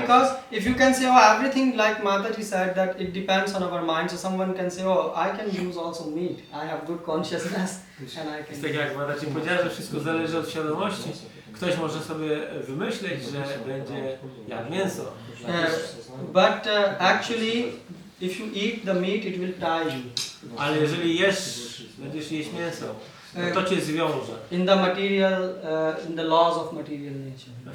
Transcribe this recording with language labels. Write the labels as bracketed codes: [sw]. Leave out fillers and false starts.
[en] Because if you can say, oh, everything like Mataji said, that it depends on our mind. So someone can say, oh, I can use also meat. I have good consciousness, and I can. [pl] Tak jak Mataji powiedziała, że wszystko zależy od świadomości. Ktoś może sobie wymyśleć, że będzie jak mięso. [en] But actually, if you eat the meat, it will tie you. [pl] Ale jeżeli będziesz jeść mięso, to cię zwiąże. [en] In the material, in the laws of material nature.